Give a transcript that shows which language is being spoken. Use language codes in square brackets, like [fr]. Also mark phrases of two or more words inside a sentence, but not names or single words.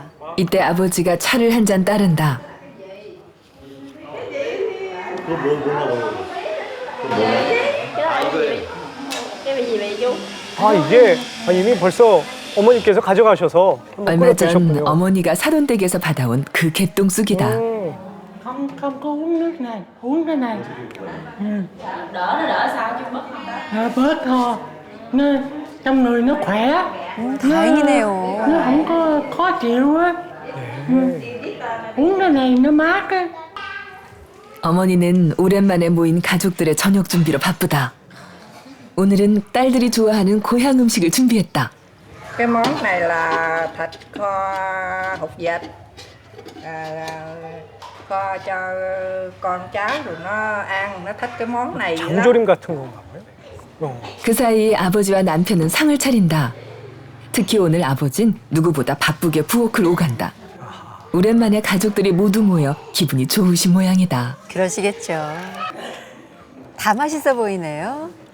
[ko] 이때 아버지가 차를 한 잔 따른다. 아, 이게 이미 벌써 어머니께서 가져가셔서 한번 얼마 전 끓여드셨군요. 어머니가 사돈댁에서 받아온 그 개똥쑥이다. [vi] Không có uống nước này, uống cái này. Đỡ sao chứ mất không? Bớt thôi. Nó trong người nó khỏe. [ko] 다행이네요. [vi] Nó không có khó chịu á. uống cái này nó mát á. [ko] 어머니는 오랜만에 모인 가족들의 저녁 준비로 바쁘다. 오늘은 딸들이 좋아하는 고향 음식을 준비했다. [vi] cái món này là thịt kho hột vịt. Kho cho con cháu rồi nó ăn, nó thích cái món này lắm. [ko] 장조림 같은 건가 봐요. 그 사이 아버지와 남편은 상을 차린다. 특히 오늘 아버진 누구보다 바쁘게 부엌을 오간다. 오랜만에 가족들이 모두 모여 기분이 좋으신 모양이다. 그러시겠죠. 다 맛있어 보이네요.